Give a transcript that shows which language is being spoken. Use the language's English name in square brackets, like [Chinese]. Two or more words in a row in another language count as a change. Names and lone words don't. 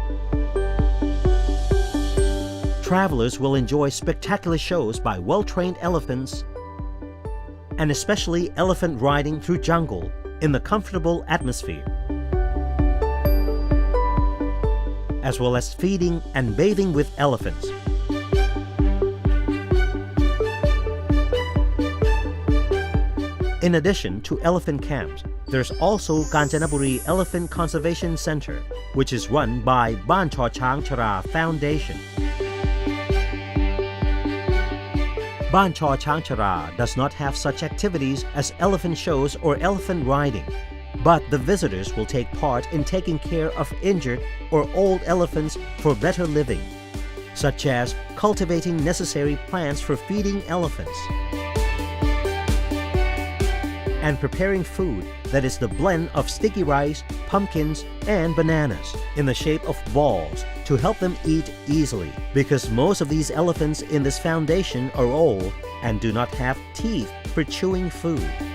[English] Travelers will enjoy spectacular shows by well-trained elephants and especially elephant riding through jungle in the comfortable atmosphere, as well as feeding and bathing with elephants. In addition to elephant camps, there's also Kanchanaburi Elephant Conservation Center, which is run by Ban Chaw Chang Chara Foundation. Ban Chaw Chang Chara does not have such activities as elephant shows or elephant riding, but the visitors will take part in taking care of injured or old elephants for better living, such as cultivating necessary plants for feeding elephants and preparing food that is the blend of sticky rice, pumpkins, and bananas in the shape of balls to help them eat easily, because most of these elephants in this foundation are old and do not have teeth for chewing food.